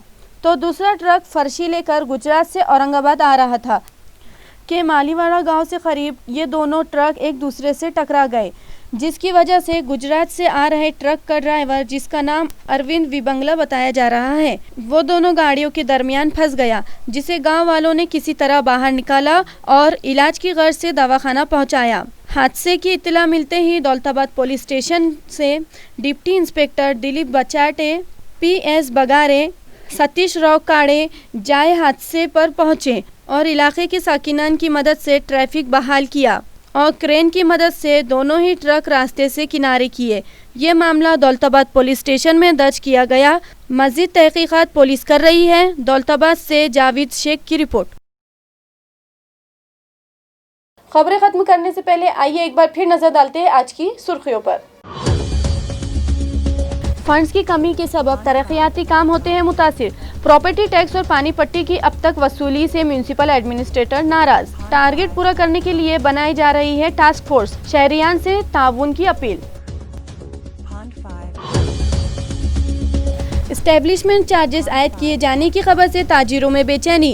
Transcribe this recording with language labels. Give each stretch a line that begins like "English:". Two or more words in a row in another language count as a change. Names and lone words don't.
Urdu: تو دوسرا ٹرک فرشی لے کر گجرات سے اورنگ آباد آ رہا تھا کہ مالیواڑہ گاؤں سے قریب یہ دونوں ٹرک ایک دوسرے سے ٹکرا گئے، جس کی وجہ سے گجرات سے آ رہے ٹرک کا ڈرائیور، جس کا نام اروند وبنگلا بتایا جا رہا ہے، وہ دونوں گاڑیوں کے درمیان پھنس گیا، جسے گاؤں والوں نے کسی طرح باہر نکالا اور علاج کی غرض سے دواخانہ پہنچایا۔ حادثے کی اطلاع ملتے ہی دولت آباد
English: police station
Urdu: سے
English: deputy inspector
Urdu: دلیپ بچاٹے، PS بگارے، ستیش راؤ کاڑے جائے حادثے پر پہنچے اور علاقے کے ساکنان کی مدد سے ٹریفک بحال کیا اور کرین کی مدد سے دونوں ہی ٹرک راستے سے کنارے کیے۔ یہ معاملہ دولت آباد
English: police station
Urdu: میں درج کیا گیا۔ مزید تحقیقات پولیس کر رہی ہے۔ دولت آباد سے جاوید شیخ کی رپورٹ۔ خبریں ختم کرنے سے پہلے آئیے ایک بار پھر نظر ڈالتے ہیں آج کی سرخیوں پر۔ فنڈز کی کمی کے سبب ترقیاتی کام ہوتے ہیں متاثر.
English: property tax
Urdu: اور پانی پٹی کی اب تک وصولی سے
English: municipal administrator
Urdu: नाराज। ٹارگیٹ پورا کرنے کے لیے بنائی جا رہی ہے
English: task force.
Urdu: شہریان سے تعاون کی اپیل.
English: establishment charges
Urdu: عائد کیے جانے کی خبر سے تاجروں میں بے چینی.